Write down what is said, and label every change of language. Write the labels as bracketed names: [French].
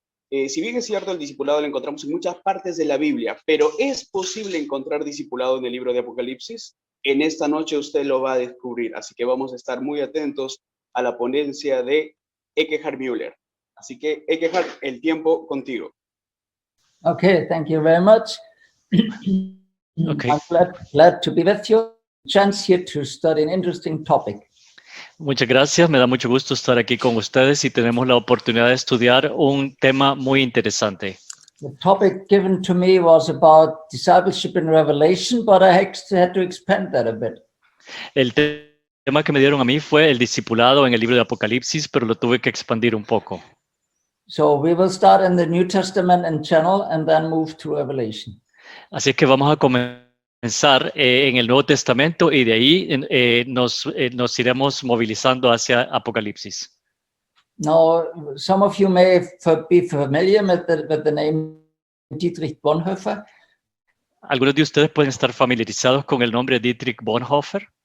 [Spanish] Si bien es cierto, el discipulado lo encontramos en muchas partes de la Biblia, pero ¿es posible encontrar discipulado en el libro de Apocalipsis? En esta noche usted lo va a descubrir, así que vamos a estar muy atentos a la ponencia de Eckhard Müller. Así que, Eckhard, el tiempo contigo. [English] Okay, thank you very much. Okay. I'm glad to be with you. Chance here to study an interesting topic. [Spanish] Muchas gracias, me da mucho gusto estar aquí con ustedes y tenemos la oportunidad de estudiar un tema muy interesante. [English] The topic given to me was about discipleship in Revelation, but I had to expand that a bit. [Spanish] El tema que me dieron a mí fue el discipulado en el libro de Apocalipsis, pero lo tuve que expandir un poco. [English] So we will start in the New Testament and channel and then move to Revelation. [Spanish] Así que vamos a comenzar en el Nuevo Testamento y de ahí nos iremos movilizando hacia Apocalipsis. [English] Now, some of you may be familiar with the name Dietrich Bonhoeffer. [Spanish] Algunos de ustedes pueden estar familiarizados con el nombre Dietrich Bonhoeffer.